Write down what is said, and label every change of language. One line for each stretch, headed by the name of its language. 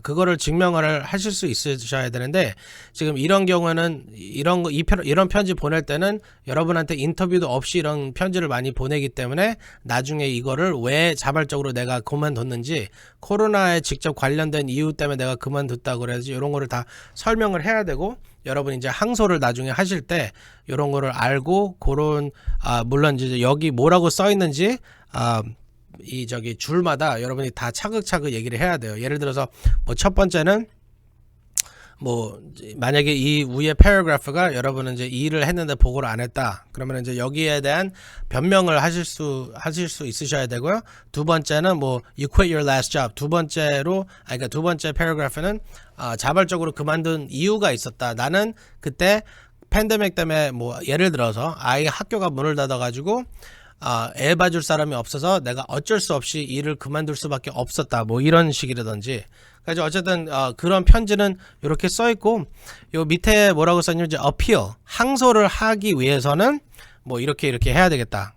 Korean: 그거를 증명을 하실 수 있으셔야 되는데 지금 이런 경우에는 이런 편지 보낼 때는 여러분한테 인터뷰도 없이 이런 편지를 많이 보내기 때문에 나중에 이거를 왜 자발적으로 내가 그만뒀는지 코로나에 직접 관련된 이유 때문에 내가 그만뒀다 그래야지 이런 거를 다 설명을 해야 되고 여러분 이제 항소를 나중에 하실 때 이런 거를 알고 그런 물론 이제 여기 뭐라고 써 있는지 이 저기 줄마다 여러분이 다 차근차근 얘기를 해야 돼요. 예를 들어서 뭐 첫 번째는 뭐 만약에 이 위에 패러그래프가 여러분은 이제 이 일을 했는데 보고를 안 했다. 그러면 이제 여기에 대한 변명을 하실 수 있으셔야 되고요. 두 번째는 뭐
English: you quit your last job.
Korean: 그러니까 두 번째 패러그래프는 자발적으로 그만둔 이유가 있었다. 나는 그때 팬데믹 때문에 뭐 예를 들어서 아이 학교가 문을 닫아가지고 애 봐줄 사람이 없어서 내가 어쩔 수 없이 일을 그만둘 수밖에 없었다. 뭐 이런 식이라든지. 그래서 어쨌든 그런 편지는 이렇게 써 있고 요 밑에 뭐라고 썼냐면 이제 appeal 항소를 하기 위해서는 뭐 이렇게 해야 되겠다.